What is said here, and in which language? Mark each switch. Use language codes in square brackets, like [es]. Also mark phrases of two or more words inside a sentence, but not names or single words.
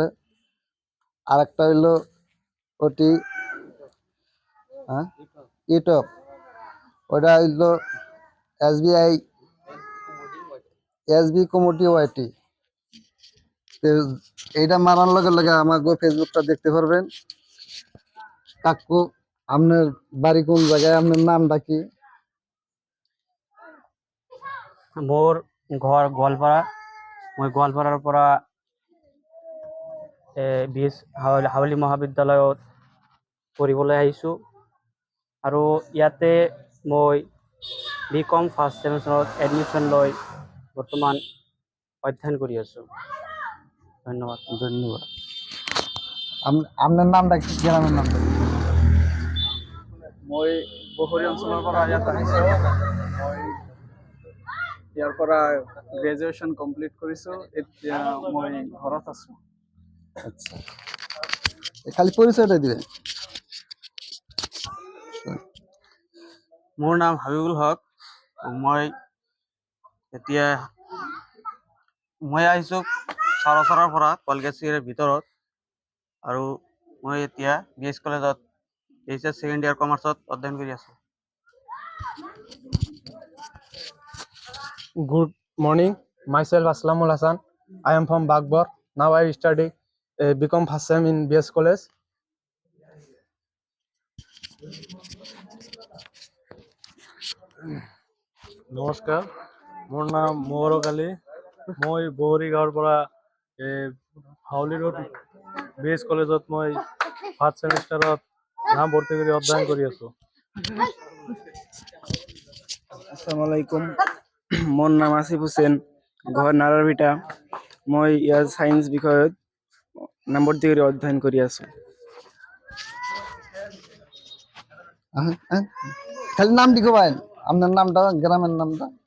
[bn] আর একটা হইল ওটি ইউটিউব, ওটা হইল এসবি কমিটি ওয়াইটি। এইটা মারার লগে লগে আমার ফেসবুকটা দেখতে পারবেন। কাকু আপনার বাড়ি কোন জায়গায়, আপনার নামটা কি? [as] মোর ঘর গোৱালপাৰা। মই গোৱালপাৰাৰ পৰা হাউলি মহাবিদ্যালয়ত পঢ়িবলৈ আহিছোঁ আৰু ইয়াতে মই BCom [en] first semesterত [as] এডমিশ্যন লৈ বৰ্তমান অধ্যয়ন কৰি আছোঁ। ধন্যবাদ। [bn] আপনার নামটা কি, গ্রামের নামটা? [as] মই বহৰী অঞ্চলৰ পৰা ইয়াত আহিছোঁ। মই ইয়াৰ পৰা [en] graduation complete [as] কৰিছোঁ। এতিয়া মই ঘৰত আছোঁ। [bn] আচ্ছা, খালি পরিচয়টা দিবেন। [as] মোৰ নাম হাবিবুল হক। মই আহিছোঁ চাৰচৰাৰ পৰা, কলগেছিৰ ভিতৰত। আৰু মই এতিয়া BS কলেজত [en] HS second year commerceত [as] অধ্যয়ন কৰি আছোঁ। [en] Good morning. Myself Aslamul Hassan. I am from Bagbor. Now I study BCom first sem in BS College. [as] নমস্কাৰ, মোৰ নাম মৌৰক আলী। মই বহৰী গাঁৱৰ পৰা হাউলি ৰোড BS কলেজত মই [en] first semesterত [as] নাম ভৰ্তি কৰি অধ্যয়ন কৰি আছোঁ। [ar] السلام عليكم. [as] মোৰ নাম আসিফ হুছেইন, ঘৰ নাৰাৰভিটা। মই ইয়াৰ সায়েন্স বিষয়ত নাম ভৰ্তি কৰি অধ্যয়ন কৰি আছোঁ। [bn] খালি নাম দিকে ভাই, আপনার নামটা, গ্রামের নামটা।